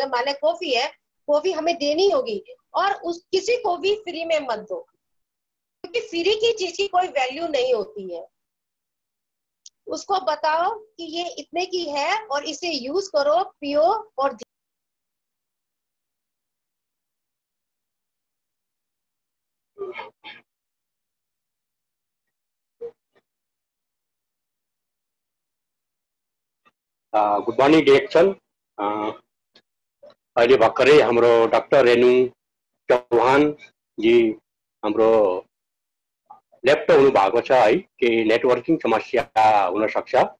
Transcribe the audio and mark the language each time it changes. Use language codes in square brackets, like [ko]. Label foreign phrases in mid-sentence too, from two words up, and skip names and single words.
[hi] मान लें कॉफी है, कॉफी हमें देनी होगी, और उस किसी को भी फ्री में मत दो, क्योंकि फ्री की चीज की कोई वैल्यू नहीं होती है। उसको बताओ कि ये इतने की है और इसे यूज करो, पियो, और [en] Good morning direction. [ne] अहिले भर्खरै हाम्रो डाक्टर रेणु चौहान जी हाम्रो लेफ्ट हुनु भएको छ है, केही नेटवर्किङ समस्या हुन सक्छ।